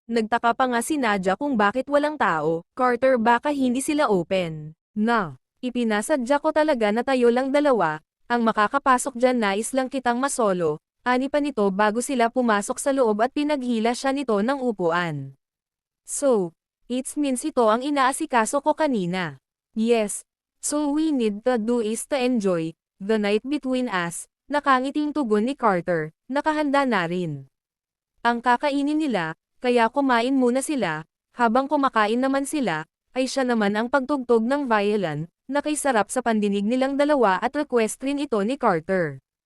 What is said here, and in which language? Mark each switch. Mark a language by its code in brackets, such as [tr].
[tl] Nagtaka pa nga si Nadia kung bakit walang tao. Carter, baka hindi sila open. Na, ipinasadya ko talaga na tayo lang dalawa, ang makakapasok dyan, nais lang kitang masolo. Ani pa nito bago sila pumasok sa loob at pinaghila siya nito ng upuan. [en] So, it means [tl] ito ang inaasikaso ko kanina. [en] Yes, so we need to do is to enjoy the night between us. [tl] Nakangiting tugon ni Carter, nakahanda na rin. Ang kakainin nila, kaya kumain muna sila, habang kumakain naman sila, ay siya naman ang pagtugtog ng violin, nakisarap sa pandinig nilang dalawa at request rin ito ni Carter.